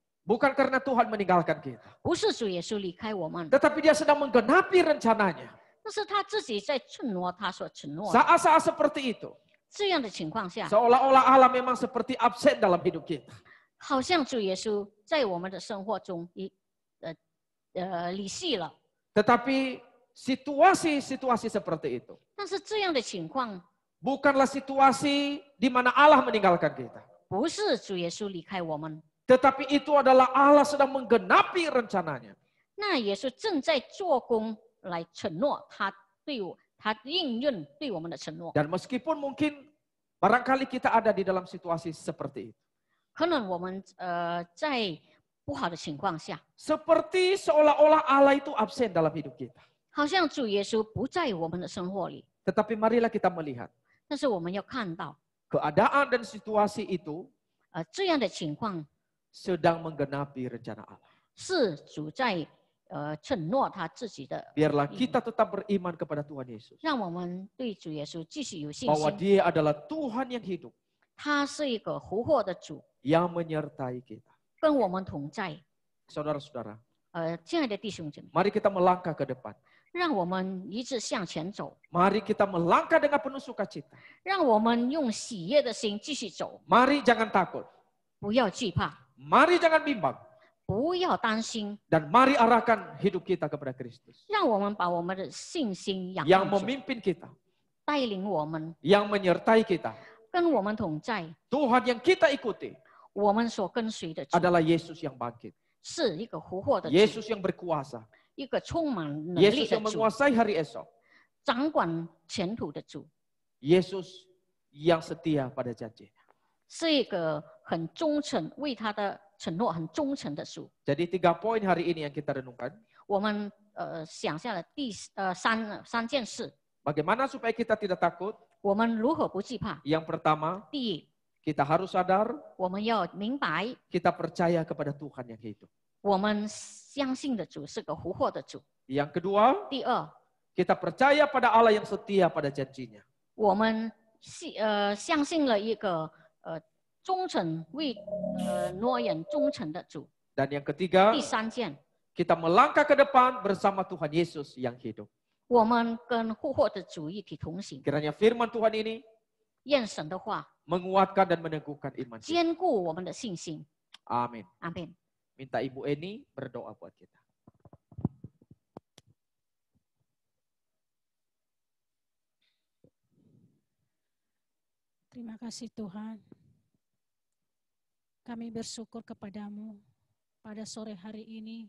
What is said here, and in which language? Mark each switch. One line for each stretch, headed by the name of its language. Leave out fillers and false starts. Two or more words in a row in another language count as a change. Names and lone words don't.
Indonesian: Bukan karena Tuhan meninggalkan kita.
Chinese: 不是主耶稣离开我们，
Indonesian: Tetapi dia sedang menggenapi rencananya.
Chinese: 但是他自己在承诺他所承诺的。
Indonesian: Saat-saat seperti itu.
Chinese: 这样的情况下，
Indonesian: Seolah-olah Allah memang seperti absen dalam hidup kita.
Chinese: 好像主耶稣在我们的生活中离席了。
Indonesian: Tetapi situasi-situasi seperti itu
Chinese: 但是这样的情况
Indonesian: bukanlah situasi di mana Allah meninggalkan kita.
Chinese: 不是主耶稣离开我们，
Indonesian: Tetapi itu adalah Allah sedang menggenapi rencananya.
Chinese: 那耶稣正在做工来承诺他应验对我们的承诺。
Indonesian: Dan meskipun mungkin barangkali kita ada di dalam situasi seperti itu.
Chinese: 可能我们在不好的情况下，
Indonesian: Seperti seolah-olah Allah itu absen dalam hidup kita.
Chinese: 好像主耶稣不在我们的生活里，
Indonesian: Tetapi marilah kita melihat
Chinese: 但是我们要看到，
Indonesian: keadaan dan situasi itu
Chinese: 这样的情况
Indonesian: sedang menggenapi rencana Allah.
Chinese: 是主在承诺他自己的，
Indonesian: Biarlah kita tetap beriman kepada Tuhan Yesus.
Chinese: 让我们对主耶稣继续有信
Indonesian: Bahwa
Chinese: 心。
Indonesian: dia adalah Tuhan yang hidup.
Chinese: 他是一个活活的主，
Indonesian: Yang menyertai kita.
Chinese: 跟我们同在。
Indonesian: Saudara-saudara,
Chinese: 亲爱的弟兄姐妹，
Indonesian: Mari kita melangkah ke depan.
Chinese: 让我们一直向前走，
Indonesian: Mari kita melangkah dengan penuh sukacita.
Chinese: 让我们用喜悦的心继续走，
Indonesian: Mari jangan takut.
Chinese: 不要惧怕，
Indonesian: Mari jangan bimbang.
Chinese: 不要担心，
Indonesian: Dan mari arahkan hidup kita kepada Kristus.
Chinese: 让我们把我们的信心仰
Indonesian: Yang
Chinese: 望主，
Indonesian: memimpin kita.
Chinese: 带领我们，
Indonesian: Yang menyertai kita.
Chinese: 跟我们同在。
Indonesian: Tuhan yang kita ikuti
Chinese: 我们所跟随的主
Indonesian: adalah Yesus yang bangkit.
Chinese: 是一个活活的主，
Indonesian: Yesus yang berkuasa.
Chinese: 一个充满能力
Indonesian: Yesus
Chinese: 的
Indonesian: yang
Chinese: 主，
Indonesian: menguasai hari esok.
Chinese: 掌管前途的主，
Indonesian: Yesus yang setia pada janji.
Chinese: 是一个很忠诚，为他的承诺很忠诚的主。
Indonesian: Jadi 3 poin hari ini yang kita renungkan.
Chinese: 我们想下了三件事，
Indonesian: Bagaimana supaya kita tidak takut?
Chinese: 我们如何不惧怕？
Indonesian: Yang pertama,
Chinese: 第一，
Indonesian: kita harus sadar
Chinese: 我们要明白，
Indonesian: kita percaya kepada Tuhan yang hidup.
Chinese: 我们相信的主是个活活的主。
Indonesian: Yang kedua,
Chinese: 第二，
Indonesian: kita percaya pada Allah yang setia pada janjinya.
Chinese: 我们相信了一个忠诚为诺言忠诚的主。
Indonesian: Dan yang ketiga,
Chinese: 第三件，
Indonesian: kita melangkah ke depan bersama Tuhan Yesus yang hidup.
Chinese: 我们跟活活的主一体同行，
Indonesian: Kiranya firman Tuhan ini
Chinese: 愿神的话
Indonesian: menguatkan dan meneguhkan iman kita.
Chinese: 坚固我们的信心。
Indonesian: Amin.
Chinese: 阿门。
Indonesian: Minta Ibu Eni berdoa buat kita. Terima kasih Tuhan. Kami bersyukur kepadamu pada sore hari ini.